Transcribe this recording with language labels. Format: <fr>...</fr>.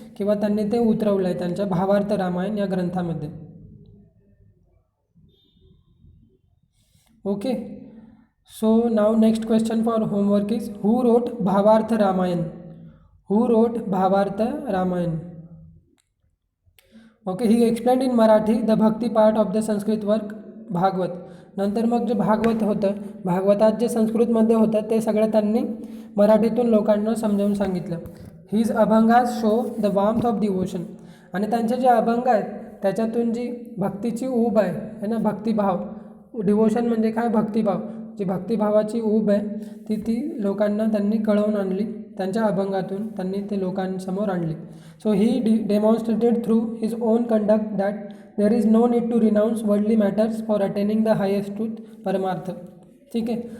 <mr>किंवा त्यांनी ते उतरवलं आहे त्यांच्या भावार्थ रामायण या ग्रंथामध्ये. Okay.</mr> <en>So now next question for homework is who wrote Bhavartha Ramayana? Who wrote Bhavartha Ramayana? Okay. He explained in Marathi the bhakti part of the Sanskrit work Bhagavat.</en> <mr>नंतर मग जे भागवत होतं, भागवतात जे संस्कृतमध्ये होतं ते सगळं त्यांनी मराठीतून लोकांना समजावून सांगितलं.</mr> <en>His abhangas show the warmth of devotion.</en> <mr>आणि त्यांचे जे अभंग आहेत त्याच्यातून जी भक्तीची ऊब आहे ना, भक्तिभाव, डिवोशन म्हणजे काय, भक्तिभाव, जी भक्तिभावाची ऊब आहे ती लोकांना त्यांनी कळवून आणली, त्यांच्या अभंगातून त्यांनी ते लोकांसमोर आणली.</mr> <en>So he demonstrated through his own conduct that there is no need to renounce worldly matters for attaining the highest truth, paramartha.</en> <mr>ठीक आहे.</mr>